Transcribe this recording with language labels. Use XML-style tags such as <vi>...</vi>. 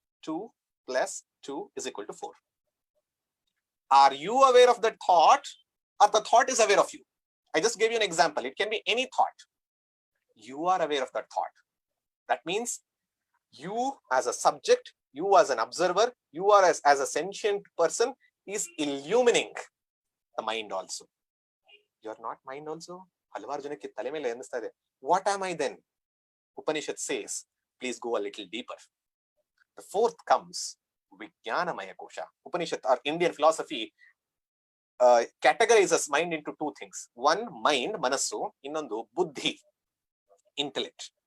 <en>2 plus 2 is equal to 4. Are you aware of that thought or the thought is aware of you? I just gave you an example. It can be any thought. You are aware of that thought. That means you as a subject, you as an observer, you are as a sentient person is illumining the mind also. You are not mind also.</en> <kn>ಹಲವಾರು ಜನಕ್ಕೆ ತಲೆ ಮೇಲೆ ಅನ್ನಿಸ್ತಾ ಇದೆ,</kn> <en>what am I then? Upanishad says, please go a little deeper. The fourth comes Vijnanamaya Kosha. Upanishad or Indian philosophy categorizes mind into two things. One, mind, manasu,</en> <kn>innondu buddhi,</kn> <en>intellect.</en>